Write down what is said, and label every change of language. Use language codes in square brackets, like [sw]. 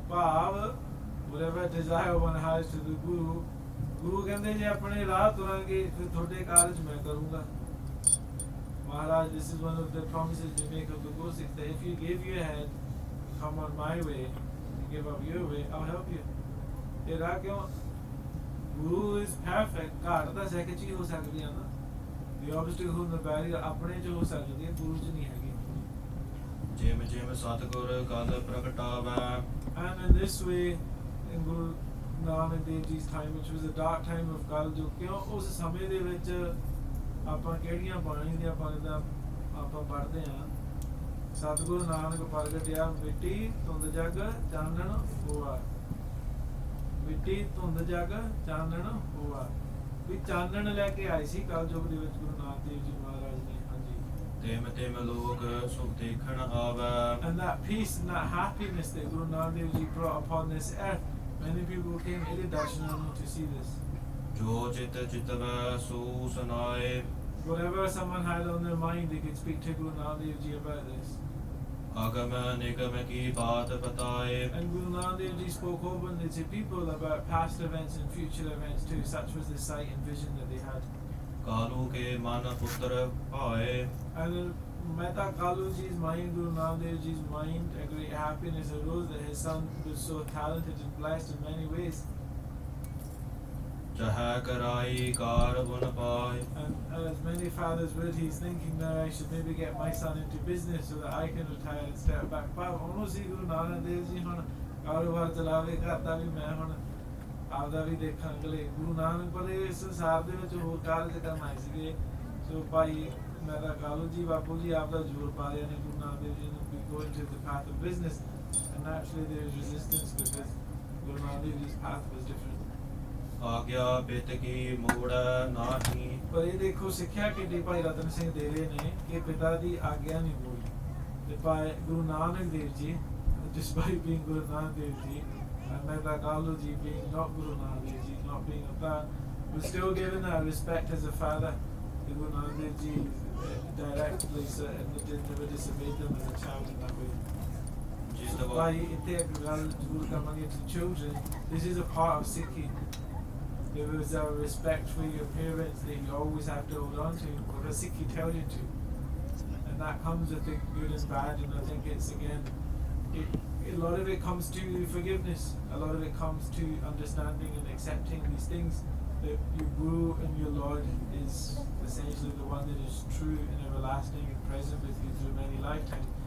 [pa] ਭਾਵ [en] whatever desire one has to the Guru, [pa] ਗੁਰੂ ਕਹਿੰਦੇ ਜੇ ਆਪਣੇ ਰਾਹ ਤੁਰਾਂਗੇ ਫਿਰ ਤੁਹਾਡੇ ਕਾਰਜ ਮੈਂ ਕਰੂੰਗਾ। [en] Maharaj, this is one of the promises we make of the Guru Sikhs, that if you give your head, come on my way, and give up your way, I'll help you. [pa] ਇਹ ਰਾਹ ਕਿਉਂ? [en] Guru is perfect. [pa] ਘਾਟ ਤਾਂ ਸਹਿ ਚ ਹੀ ਹੋ ਸਕਦੀ ਆ ਨਾ। [en] The obstacle and the barrier [pa] ਆਪਣੇ ਚ ਹੋ ਸਕਦੀ ਹੈ, ਗੁਰੂ ਚ ਨਹੀਂ ਹੈਗੀ। ਜਿਮ ਜਿਮ ਸਤਿਗੁਰ ਕਲ ਪ੍ਰਗਟਾਵੈ [en] And in this way, in Guru Nanak Dev Ji's time, which was a dark time of Kal Yug, [pa] ਕਿਉਂ ਉਸ ਸਮੇਂ ਦੇ ਵਿੱਚ ਆਪਾਂ ਕਿਹੜੀਆਂ ਬਾਣੀ ਦੀਆਂ ਪੰਗਤਾਂ ਆਪਾਂ ਪੜ੍ਹਦੇ ਹਾਂ। ਸਤਿਗੁਰੂ ਨਾਨਕ ਪ੍ਰਗਟਿਆ ਮਿੱਟੀ ਧੁੰਦ ਜਗ ਚਾਨਣ ਹੋਆ, ਮਿੱਟੀ ਧੁੰਦ ਜਗ ਚਾਨਣ ਹੋਆ। ਵੀ ਚਾਨਣ ਲੈ ਕੇ ਆਏ ਸੀ ਕਲ ਯੁਗ ਦੇ ਵਿੱਚ ਗੁਰੂ ਨਾਨਕ ਦੇਵ ਜੀ ਮਹਾਰਾਜ ਨੇ। ਹਾਂਜੀ। ਤਿਮ ਤਿਮ ਲੋਕ ਸੁਖ ਦੇਖਣ ਆਵੈ [en] And that peace and that happiness that Guru Nanak Dev Ji brought upon this earth, many people came to Darshan to see this. [pa] ਜੋ ਚਿਤ ਚਿਤਵੈ ਸੋ ਸੁਨਾਏ [en] Whatever someone had on their mind, they could speak to Guru Nanak Dev Ji about this. [pa] ਅਗਮ ਨਿਗਮ ਕੀ ਬਾਤ ਬਤਾਏ [en] And Guru Nanak Dev Ji spoke openly to people about past events and future events too. Such was the sight and vision that they had. [pa] Kalu ਕੇ ਮਨ ਪੁੱਤਰ ਭਾਏ [en] And Mehta Kaluji's mind, Guru Nanak Dev Ji's mind, a great happiness arose that his son was so talented and blessed in many ways. [pa] Chahai karai kar gun pai. [en] And as many fathers would, he's thinking now I should maybe get my son into business so that I can retire and step back. But honestly, [pa] Guru Nanak Dev Ji ਹੁਣ ਕਾਰੋਬਾਰ ਚਲਾਵੇ, ਘਰ ਦਾ ਵੀ ਮੈਂ ਹੁਣ ਆਪਦਾ ਵੀ ਦੇਖਾਂ ਅਗਲੇ ਗੁਰੂ ਨਾਨਕ ਪਰ ਇਸ ਸੰਸਾਰ ਦੇ ਵਿੱਚ ਹੋਰ ਕਾਰਜ ਕਰਨ ਆਏ ਸੀਗੇ। ਸੋ ਭਾਈ ਮਹਿਤਾ ਕਾਲੂ ਜੀ ਬਾਪੂ ਜੀ ਆਪ ਦਾ ਜ਼ੋਰ ਪਾ ਰਹੇ ਨੇ ਗੁਰੂ ਨਾਨਕ ਦੇਵ ਜੀ ਨੂੰ ਵੀ [en] go into the path of business, and naturally there is resistance because Guru Nanak Dev Ji's path was different. [pa] ਆਗਿਆ ਪਿਤ ਕੀ ਮੋੜ ਨਾਹੀ। ਪਰ ਇਹ ਦੇਖੋ ਸਿੱਖਿਆ ਕਿੱਡੀ ਭਾਈ ਰਤਨ ਸਿੰਘ ਦੇ ਰਹੇ ਨੇ ਕਿ ਪਿਤਾ ਦੀ ਆਗਿਆ ਨਹੀਂ ਮੋੜੀ ਤੇ ਭਾਈ Guru Nanak Dev ji [en] despite being Guru Nanak Dev Ji and Mehta Kalu Ji being not Guru Nanak Dev Ji, not being a Panth, was still given that respect as a father. The Guru Nanak Dev Ji directly never disobeyed them as a child in that way. [pa] Bhai, ਇੱਥੇ ਇੱਕ ਗੱਲ ਜ਼ਰੂਰ ਕਰਾਂਗੇ [en] to children. This is a part of Sikhi. There was a respect for your parents that you always have to hold on to because Sikhi tells you to. And that comes with the good and bad, and I think it's again a lot of it comes to forgiveness. A lot of it comes to understanding and accepting these things, that your Guru and your Lord is essentially the one that is true and everlasting and present with you through many lifetimes.